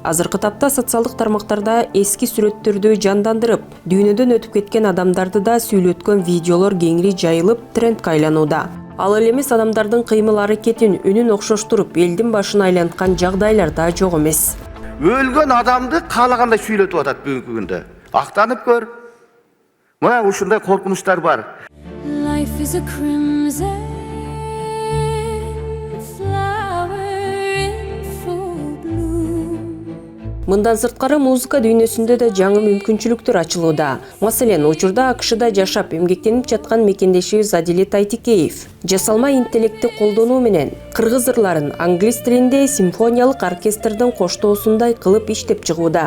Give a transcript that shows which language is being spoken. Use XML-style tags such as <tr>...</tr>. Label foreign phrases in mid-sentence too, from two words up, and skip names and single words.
<ky>Азыркы тапта социалдык тармактарда эски сүрөттөрдү жандандырып, дүйнөдөн өтүп кеткен адамдарды да сүйлөткөн видеолор кеңири жайылып, трендке айланууда. Ал эле эмес, адамдардын кыймыл аракетин, үнүн окшоштуруп, элдин башын айланткан жагдайлар да жок эмес. Өлгөн адамды каалагандай сүйлөтүп атат бүгүнкү күндө. Актанып көр. Мына ушундай коркунучтар бар.</ky> <en>Life is a crimson flower in full bloom.</en> <ky>Мындан сырткары музыка дүйнөсүндө да жаңы мүмкүнчүлүктөр ачылууда. Маселен, учурда АКШда жашап, эмгектенип жаткан мекендешибиз Адилет Айтикеев жасалма интеллектти колдонуу менен кыргыз ырларын англис тилинде симфониялык оркестрдин коштоосундай кылып иштеп чыгууда.</ky>